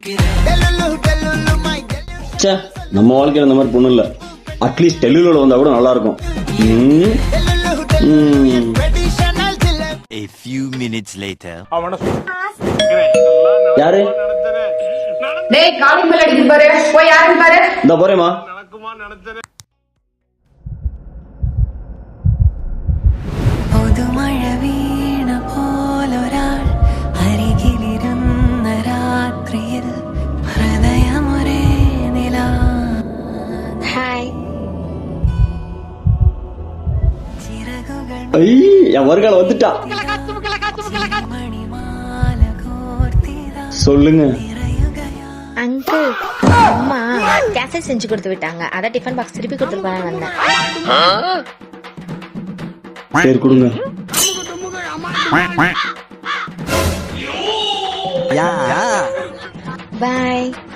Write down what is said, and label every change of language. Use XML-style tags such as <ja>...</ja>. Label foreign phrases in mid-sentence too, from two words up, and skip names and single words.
<ta>ச்சே, நம்ம வாழ்க்கையில இந்த மாதிரி பொண்ணு இல்ல. அட்லீஸ்ட் டெல்லியில வந்தா கூட நல்லா இருக்கும்.</ta> <en>A few minutes later.</en> <ta>யாரு? டேய் காலிங் பெல் அடிக்குது பாரு, போய் யாருன்னு பாரு. இந்த போறேமா.</ta> <ml>പുതുമഴ വീണ പോലൊരാൾ അരികിലിരുന്ന രാത്രിയിൽ ഹൃദയമൊരേ നില. ഹായ്. ചിറകുകൾ</ml> <ta>என் வருகால வந்துட்டா.</ta> <ml>മണിമാല കോർത്തിതാ</ml> <ta>சொல்லுங்க. அங்கிள், அம்மா கேசரி செஞ்சு கொடுத்து விட்டாங்க. அதான் டிஃபன் பாக்ஸ் திருப்பி கொடுத்துட்டு போன வந்தேன். சரி கொடுங்க. பாய்.</ta>